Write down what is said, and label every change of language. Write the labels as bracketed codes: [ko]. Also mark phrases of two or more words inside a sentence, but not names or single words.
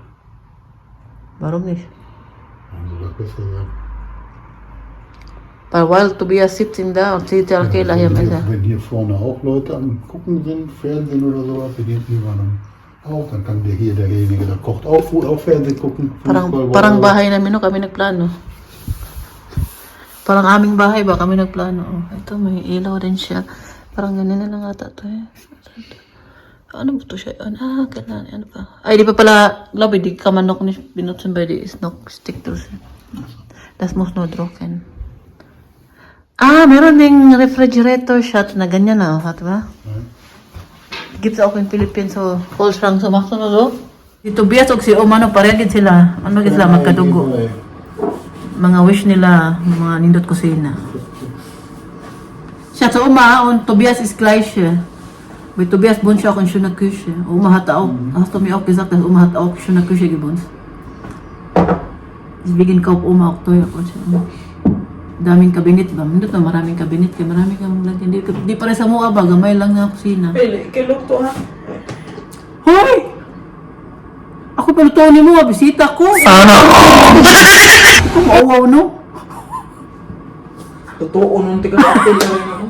[de] Warum nicht? Haben sie das besser gesagt? Weil Tobias sitzt da und sieht ja Kila hier besser. Wenn hier vorne auch Leute am Gucken sind, Fernsehen oder sowas, die gehen irgendwann auch, dann kann derjenige, der kocht auch Fernsehen gucken. Fußball, [tl] Parang [en] whatever. [tl] bahay namin, no, kami nagplano. Parang aming bahay ba kami nagplano. Oh, ito, may ilaw din siya. Parang ganun na lang ata ito eh. Ano ba ito siya? Kailangan, ano pa? Ay, di pa pala, [de] glaube ich, die kann man noch nicht benutzen, weil die ist noch stick durch. Das muss nur trocken. [tl] Ah, meron ding refrigerator shot na ganyan na, [de] hat ba? Gibt's auch in Philippines so Kühlschrank, so machst du nur so? [hil] Si Tobias o si Oma, no, pareha gid sila. Ano gid sila, magkadugo. Mga wish nila, mga nindot kusina. [de] Siya sa Oma und Tobias ist gleiche. Bei Tobias wohnt ja auch in schöner Küche. Oma hat auch, hast du mir auch gesagt, dass Oma hat auch schöne Küche gewohnt. Deswegen kauft Oma auch teuer. [tl] daming kabinet ba? Hindi to, maraming kabinet. Kaya marami kang lagyan. [hil] Di pa rin sa mua ba? Gamay lang na kusina. [tl] Pili, kilog to ha. Hoy! [hil] Ako palutuan ni mo, bisita ko. [tl] Sana all! [hil] Ako mauwaw, no? [tl] Totoo nung tiga apil na rin ako.